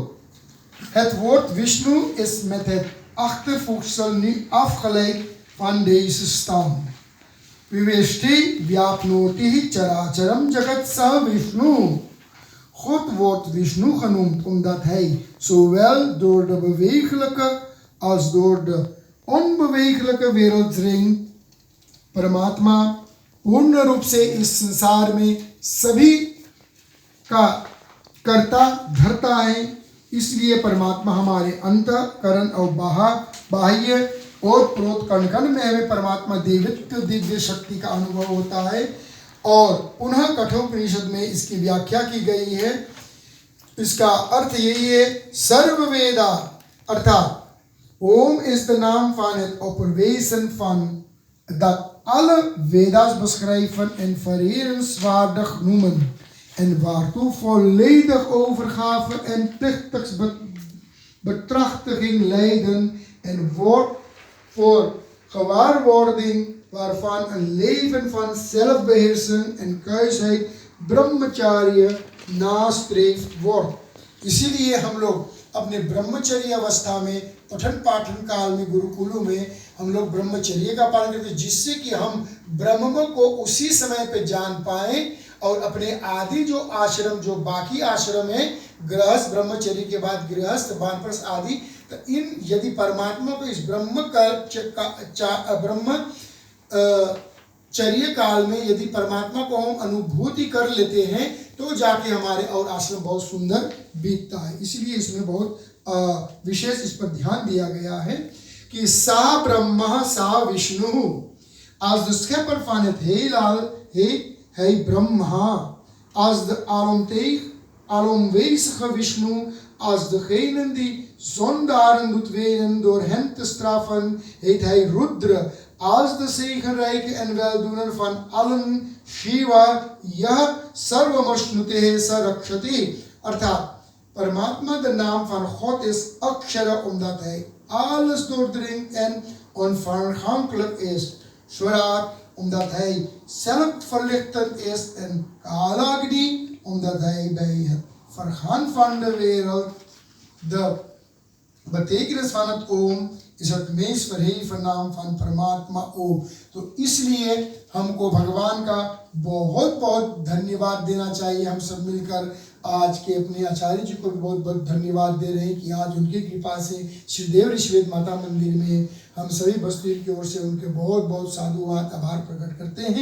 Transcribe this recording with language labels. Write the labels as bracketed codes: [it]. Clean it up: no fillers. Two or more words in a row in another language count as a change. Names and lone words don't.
[nl] Het woord Vishnu is met het achtervoegsel nu afgeleid van deze stam. [sa] विवेष्टि व्याप्नोति चराचरम् जगत् स विष्णु. [nl] God wordt Vishnu genoemd omdat hij zowel door de bewegelijke als door de onbewegelijke wereld dringt। [hi] परमात्मा पूर्ण रूप से इस संसार में सभी का कर्ता धर्ता है। इसलिए परमात्मा हमारे अंतःकरण और बाह्य ओत प्रोत कण कण में हमें परमात्मा देवत्व दिव्य शक्ति का अनुभव होता है। और पुनः कठोपनिषद में इसकी व्याख्या की गई है। इसका अर्थ यही है, सर्व वेदा अर्थात [nl] Om is de naam van het opperwezen van dat alle Veda's beschrijven en vererenswaardig noemen en waartoe volledig overgave en plichtigs betrachtiging leiden en wordt voor gewaarwording waarvan een leven van zelfbeheersing en kuisheid brahmacharya nastreefd wordt. [hi] इसीलिए हम लोग अपने ब्रह्मचर्य अवस्था में पठन पाठन काल में गुरुकुलों में हम लोग ब्रह्मचर्य का पालन करते हैं, जिससे कि हम ब्रह्म को उसी समय पे जान पाएं और अपने आदि जो आश्रम जो बाकी आश्रम है गृहस्थ ब्रह्मचर्य के बाद गृहस्थ वानप्रस्थ आदि, तो इन यदि परमात्मा को इस ब्रह्मचर्य काल में यदि परमात्मा को हम अनुभूति कर लेते हैं तो जाके हमारे और आश्रम बहुत सुंदर बीतता है। इसलिए इसमें बहुत विशेष इस पर ध्यान दिया गया है कि [sa] सा ब्रह्मा सा विष्णु, [nl] als de schepper van het heelal heet hij Brahma, als de alomwezige Vishnu, als degene die zondaren doet wenen door hen te straffen, heet hij Rudra, als de zegenrijke en weldoener van allen Shiva, [sa] यह सर्वमश्नुते सरक्षति। [hi] अर्थात परमात्मा [nl] de naam van God is Akshara, omdat hij alles doordringt en onvergankelijk is. Swarat, omdat hij zelfverlichtend is, en Kalagni, omdat hij bij het vergaan van de wereld, de betekenis van het Om is het meest verheven नाम van [hi] परमात्मा ओम। तो इसलिए हमको भगवान का बहुत बहुत धन्यवाद देना चाहिए। हम सब मिलकर आज के अपने आचार्य जी को भी बहुत बहुत धन्यवाद दे रहे हैं कि आज उनकी कृपा से श्रीदेव ऋषिवेद माता मंदिर में हम सभी बस्ती की ओर से उनके बहुत बहुत साधुवाद आभार प्रकट करते हैं।